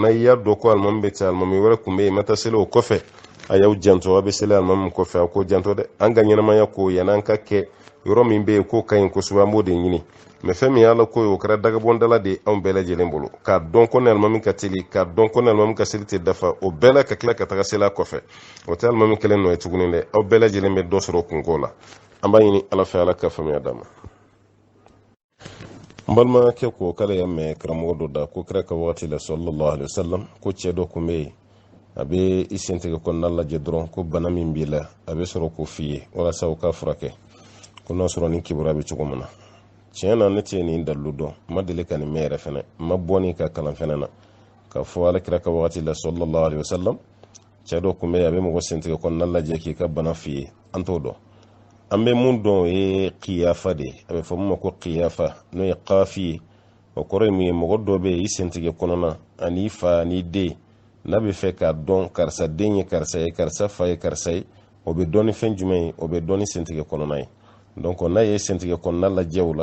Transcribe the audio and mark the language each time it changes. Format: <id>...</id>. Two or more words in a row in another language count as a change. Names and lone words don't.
<bm>na i y'a dɔn ko alimami bɛ taa alimami wɛrɛ tun bɛ yen ma taa seli o kɔfɛ a y'aw janto a bɛ seli alimami kɔfɛ a k'o janto dɛ an ka ɲɛnamaya ko yanni an ka kɛ yɔrɔ min bɛ yen k'o ka ɲi kosɛbɛ an b'o de ɲini mais fɛn min y'ala ko ye o kɛra dagabɔndala de anw bɛɛ lajɛlen bolo k'a dɔn ko ni alimami ka teli k'a dɔn ko ni alimami ka seli tɛ dafa o bɛɛ la ka tila ka taga seli a kɔfɛ o tɛ alimami kelen nɔ ye tuguni dɛ aw bɛɛ lajɛlen bɛ dɔ sɔrɔ kunko la an b'a ɲini ala fɛ ala ka faamuya d'a ma n balimakɛ ko k'ale y'a mɛn karamɔgɔ dɔ da ko kira ka wagati la</bm> <ar>صلى الله عليه وسلم</ar> <bm>ko cɛ dɔ tun bɛ yen a bɛ i sentigɛ kɔnɔna lajɛ dɔrɔn ko bana min b'i la a bɛ sɔrɔ k'o f'i ye walasa o ka furakɛ ko n'a sɔrɔ ni kibaruya bɛ cogo min na tiɲɛ na ne tɛ nin dalilu dɔn ma deli ka nin mɛn yɛrɛ fɛnɛ ma bɔ nin ka kalan fɛnɛ na k'a fɔ alakira ka wagati la</bm> <ar>صلى الله عليه وسلم</ar> <bm>cɛ dɔ tun bɛ yen a bɛ mɔgɔ sentigɛ kɔnɔna lajɛ k'i ka bana f'i ye an t'o dɔn an bɛ mun dɔn o ye qiyafa de a bɛ fɔ mun ma ko qiyafa n'o ye qafi ye o kɔrɔ ye mun ye mɔgɔ dɔ bɛ yen i sentigɛ kɔnɔna ani fa ani den n'a bɛ fɛ k'a dɔn karisa den ye karisa ye karisa fa ye karisa ye o bɛ dɔn ni fɛn jumɛn ye o bɛ dɔn ni sentigɛ kɔnɔna ye donc n'a ye sentigɛ kɔnɔna lajɛ o</bm>